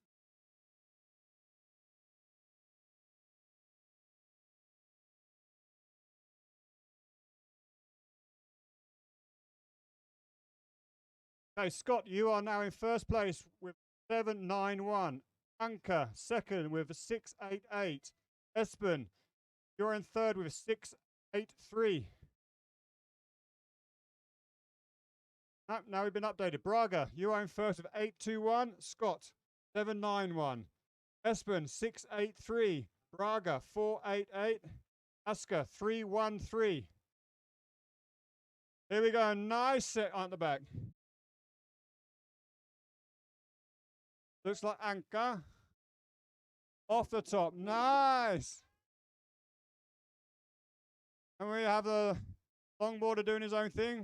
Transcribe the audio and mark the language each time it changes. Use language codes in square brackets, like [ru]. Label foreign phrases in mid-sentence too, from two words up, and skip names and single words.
[en] Okay, Scott, you are now in first place with 791. Anka, second with 688. Espen, you're in third with 683. Now we've been updated. Braga, you are in first with 821. Scott, 791. Espen, 683. Braga, 488. Asker, 313. Here we go. Nice set on the back. Looks like Anka. Off the top. Nice. And we have the longboarder doing his own thing.